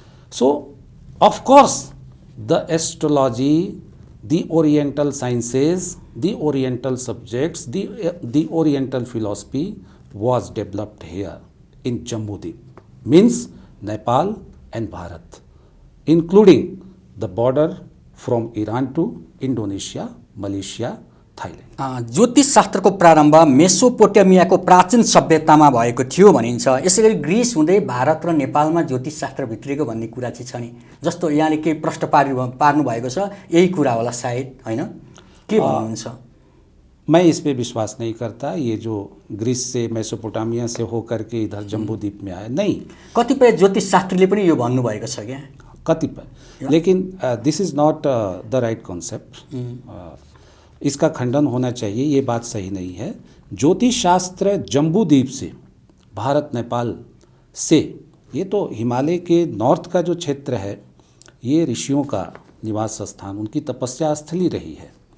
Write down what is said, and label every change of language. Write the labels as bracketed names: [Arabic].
[English] So, of course, the astrology, the oriental sciences, the oriental subjects, the oriental philosophy was developed here in Jambudweep, means Nepal and Bharat, including the border from Iran to Indonesia, Malaysia, Thailand. [Nepali] ज्योतिष शास्त्रको प्रारम्भ मेसोपोटामियाको प्राचीन सभ्यतामा भएको थियो भनिन्छ। यसैगरी Greece हुँदै भारत र नेपालमा ज्योतिष शास्त्र भित्रिएको भन्ने कुरा चाहिँ छ नि, जस्तो यहाँले केही प्रश्न पार्नु भएको छ, यही कुरा होला सायद, हैन? के भन्नुहुन्छ? [Hindi] मैं इस पे विश्वास नहीं करता, ये जो ग्रीस से मेसोपोटामिया से होकर के इधर जम्बूद्वीप में आया, नहीं। [Nepali] कतिपय ज्योतिष शास्त्रीले पनि यो भन्नुभएको छ क्या, कतिपय, [Hindi] लेकिन [English] This is not the right concept. [Hindi] इसका खंडन होना चाहिए, ये बात सही नहीं है। ज्योतिष शास्त्र जम्बूद्वीप से, भारत नेपाल से, ये तो हिमालय के नॉर्थ का जो क्षेत्र है, ये ऋषियों का निवास स्थान, उनकी तपस्या स्थली रही है।